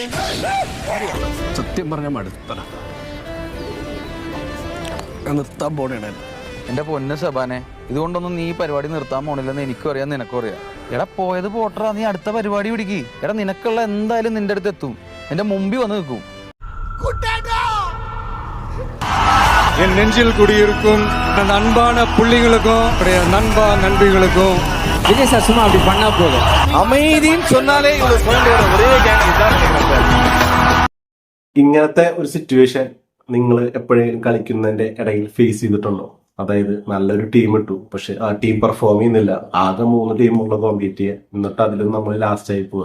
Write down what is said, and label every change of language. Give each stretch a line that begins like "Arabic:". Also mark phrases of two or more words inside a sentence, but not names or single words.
Malayalam: സത്യം പറഞ്ഞ മടുത്തറ നിർത്താൻ പോണേണ്. എന്റെ പൊന്ന് സബാനെ, ഇതുകൊണ്ടൊന്നും നീ പരിപാടി നിർത്താൻ പോണില്ലെന്ന് എനിക്കും അറിയാം, നിനക്കും അറിയാം. എടാ പോയത് പോട്ടറാ, നീ അടുത്ത പരിപാടി പിടിക്ക്. എടാ നിനക്കുള്ള എന്തായാലും നിന്റെ അടുത്ത് എത്തും, എന്റെ മുമ്പിൽ വന്ന് നിൽക്കും.
Tamil: என் நெஞ்சில் குடியிருக்கும் அந்த அன்பான புள்ளிகளுக்கும் நண்பா நண்பிகளுக்கும் விஜய் சார் சும்மா அப்படி பண்ணா போதும். அமைதின்னு சொன்னாலே
Malayalam: ഒരേ ഇങ്ങനത്തെ ഒരു സിറ്റുവേഷൻ നിങ്ങൾ എപ്പോഴെങ്കിലും കളിക്കുന്നതിന്റെ ഇടയിൽ ഫേസ് ചെയ്തിട്ടുണ്ടോ? അതായത് നല്ലൊരു ടീം ഇട്ടു, പക്ഷെ ആ ടീം പെർഫോം ചെയ്യുന്നില്ല. ആകെ 3 ടീമുള്ള കോമ്പീറ്റ് ചെയ്യുക, എന്നിട്ട് അതിലും നമ്മൾ ലാസ്റ്റ് ആയി പോവുക.